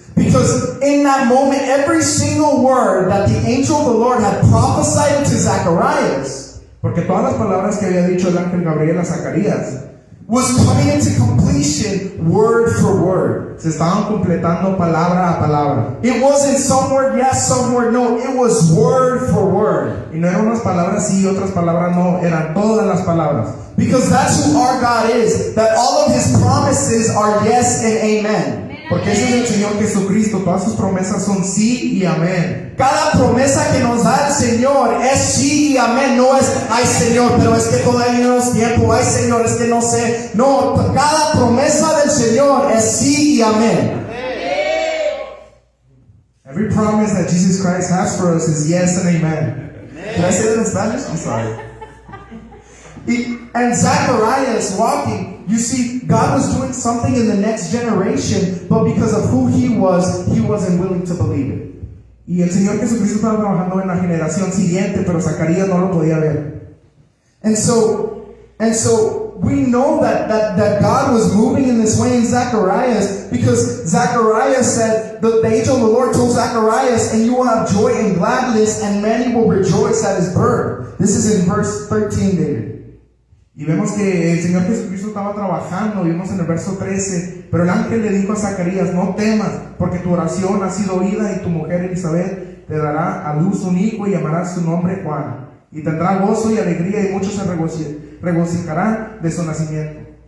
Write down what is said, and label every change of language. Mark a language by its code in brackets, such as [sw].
[en] Because in that moment, every single word that the angel of the Lord had prophesied to Zacharias, [es] Porque todas las palabras que había dicho el ángel Gabriel a Zacarías [en] was coming into completion word for word. [es] se estaban completando palabra a palabra. [en] It wasn't some word yes, some word no. It was word for word. [es] Y no eran unas palabras sí y otras palabras no, eran todas las palabras. [en] Because that's who our God is. That all of His promises are yes and amen. [es] Porque ese es el Señor Jesucristo, todas sus promesas son sí y amén. Cada promesa que nos da el Señor es sí y amén. No es, ay Señor, pero es que todavía no es tiempo. Ay Señor, es que no sé. No, cada promesa del Señor es sí y amén. [en] Every promise that Jesus Christ has for us is yes and amen. Can I say that in Spanish? I'm sorry. And Zacharias walking, you see, God was doing something in the next generation, but because of who he wasn't willing to believe it. [es] Y el Señor Jesucristo estaba trabajando en la generación siguiente, pero Zacarías no lo podía ver. [en] And so we know that God was moving in this way in Zacharias, because Zacharias said, the angel of the Lord told Zacharias, and you will have joy and gladness, and many will rejoice at his birth. This is in verse 13, David. [es] Y vemos que el Señor Jesucristo estaba trabajando, vimos en el verso 13, pero el ángel le dijo a Zacarías, no temas, porque tu oración ha sido oída y tu mujer Elizabeth te dará a luz un hijo y llamará su nombre Juan. Y tendrá gozo y alegría y muchos se regocijarán de su nacimiento.